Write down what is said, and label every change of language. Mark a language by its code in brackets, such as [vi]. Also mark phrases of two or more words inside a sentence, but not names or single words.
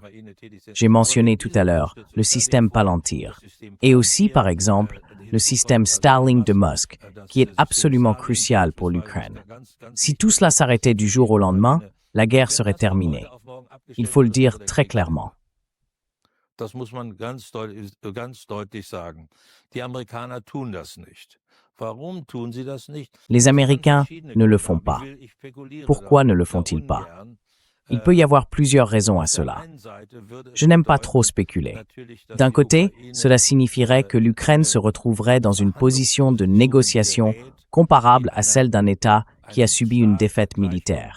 [fr] J'ai mentionné tout à l'heure le système Palantir et aussi, par exemple, le système Starlink de Musk, qui est absolument crucial pour l'Ukraine. Si tout cela s'arrêtait du jour au lendemain, la guerre serait terminée. Il faut le dire très clairement. [de] Das muss man ganz deutlich sagen. Die Amerikaner tun das nicht. Warum tun sie das nicht? [fr] Les Américains ne le font pas. Pourquoi ne le font-ils pas? Il peut y avoir plusieurs raisons à cela. Je n'aime pas trop spéculer. D'un côté, cela signifierait que l'Ukraine se retrouverait dans une position de négociation comparable à celle d'un État qui a subi une défaite militaire.